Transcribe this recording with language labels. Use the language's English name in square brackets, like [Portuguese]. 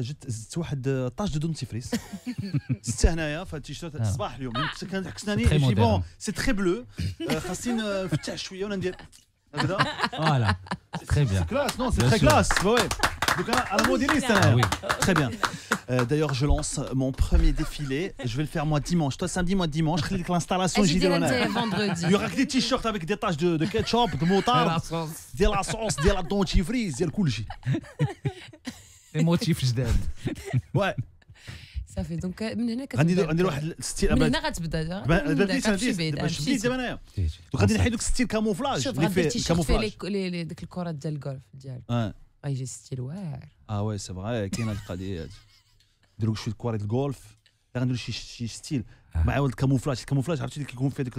[Arabic] زدت واحد طاج دو دونتيفريس زدت هنايا في التيشيرت الصباح اليوم كنحك سناني [French] جي بون سي تري بلو [Arabic] خاصني نفتح شويه ولا ندير هكذا [French] فوالا تري بيان كلاس نو سي تري كلاس وي دوك انا موديليست انا تري بيان D'ailleurs, je lance mon premier défilé. Je vais le faire moi dimanche. Toi samedi, moi dimanche. L'installation JD vendredi. Il y aura que des t-shirts avec des taches de ketchup, de moutarde, de la sauce, de la dentifrice, de كلشي. Des motifs جداد. Ouais. [Arabic] صافي دونك من هنا غندير واحد ستيل من هنا غتبدا باش دابا انايا غادي نحيد دوك ستيل كاموفلاج اللي فيه كاموفلاج ديك الكرات ديال الجولف ديالو غيجي ستيل واعر وي سي فغي كاينه القضيه هادي نديرو شويه كرات الجولف غنديرو شي ستيل مع ولد الكاموفلاج عرفتي اللي كيكون فيه ديك